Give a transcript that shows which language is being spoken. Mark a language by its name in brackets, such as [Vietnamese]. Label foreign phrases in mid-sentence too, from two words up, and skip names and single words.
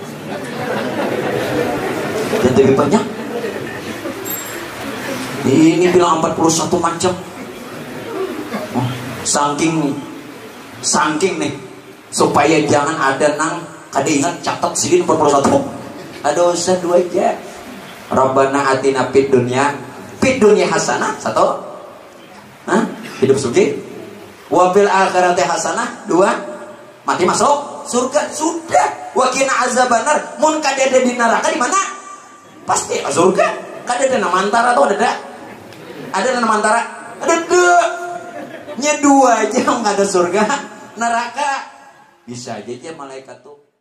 [Banjar] Dan lebih banyak. Ini bilang 41 macam. Saking nih, supaya jangan ada nang kada ingat catat sidin 41. Ada usah 2 aja. [Arabic] Rabbana atina fid dunya hasanah 1. [Banjar] Hidup sugih. [Arabic] Wa fil akhirati hasanah 2. [Banjar] Mati masuk surga sudah. [Arabic] Wa qina azabannar. [Banjar] Mun kadada di neraka di mana? Pasti surga. Kadada nama antara atau ada? Ada nama antara? Ada 2. Nya 2 aja enggak ada surga, neraka. Bisa aja malaikat tuh